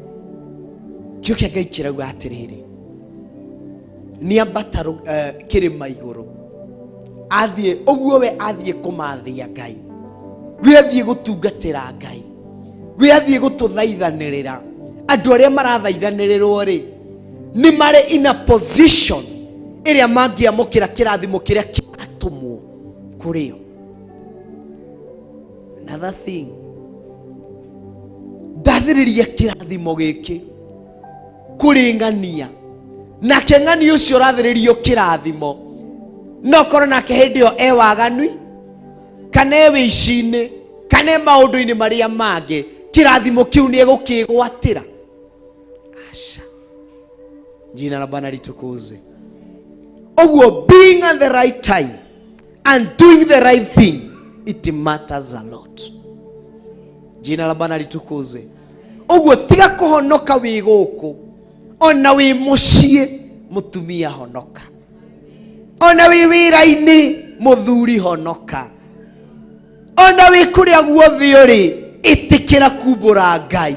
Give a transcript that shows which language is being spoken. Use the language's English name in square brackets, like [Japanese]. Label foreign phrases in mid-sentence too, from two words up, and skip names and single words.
[Kikuyu] Kio kia Ngai kirauga atiriri, ni ambata kirima iguru athie, uguo we athie kumathia Ngai, we athie gutungatira Ngai, we athie gututhaithanirira. Andu aria marathaithanirirwo ri ni mari [English] in a position [Kikuyu] iria mangiamukira kirathimo kiria kiratumwo kurio. [English] Another thing, [Kikuyu] ndathiriria kirathimo giki kuringania na kengani ucio rathiririo kirathimo no korwo nake hindi yo e waganu kana e wicini kana maundu-ini maria mangi, kirathimo kiu ni egukigwatira. [Swahili] Asha, jina la Bwana litukuze. [English] Uguo being at the right time and doing the right thing it matters a lot. [Swahili] Jina la Bwana litukuzwe. [Kikuyu] Uguo tiga kuhonoka wi guku, ona wi mucie mutumia honoka, ona wi wira-ini muthuri honoka, ona wi kuria guothe uri itikira kumbura Ngai.